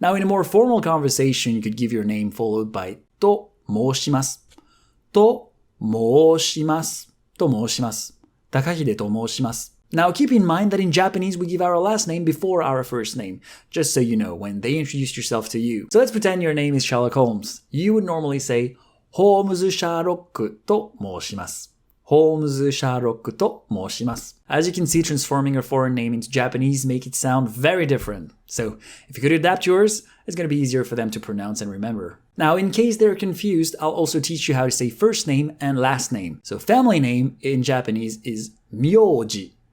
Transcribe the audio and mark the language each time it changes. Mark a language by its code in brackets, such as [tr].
[en] Now, in a more formal conversation, you could give your name followed by と申します. [ja] と申します.と申します. 高秀と申します. [en] Now, keep in mind that in Japanese, we give our last name before our first name, just so you know when they introduce yourself to you. So let's pretend your name is Sherlock Holmes. You would normally say, [ja] ホームズ・シャーロックと申します. ホームズ・シャーロックと申します. [en] As you can see, transforming a foreign name into Japanese make it sound very different. So if you could adapt yours, it's going to be easier for them to pronounce and remember. Now, in case they're confused, I'll also teach you how to say first name and last name. So family name in Japanese is 名字.